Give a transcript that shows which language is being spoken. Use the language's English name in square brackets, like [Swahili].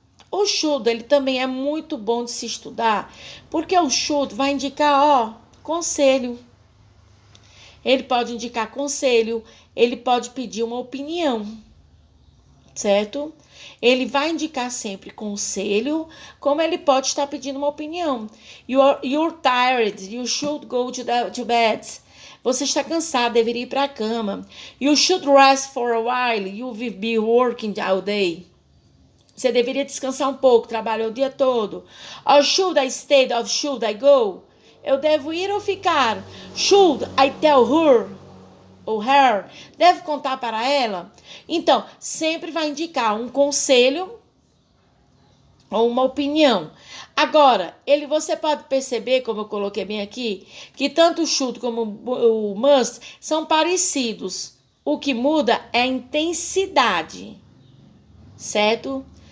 [Portuguese] O should, ele também é muito bom de se estudar, porque o should vai indicar, conselho. Ele pode indicar conselho, ele pode pedir uma opinião, certo? Ele vai indicar sempre conselho, como ele pode estar pedindo uma opinião. [English] You're tired, you should go to bed. [Portuguese] Você está cansado, deveria ir para a cama. [English] You should rest for a while, you've been working all day. [Portuguese] Você deveria descansar um pouco, trabalhou o dia todo. [English] Or should I stay or should I go? [Portuguese] Eu devo ir ou ficar? [English] Should I tell her? [Portuguese] Ou her, deve contar para ela? Então, sempre vai indicar um conselho ou uma opinião. Agora, você pode perceber, como eu coloquei bem aqui, que tanto o should como o must são parecidos. O que muda é a intensidade, certo?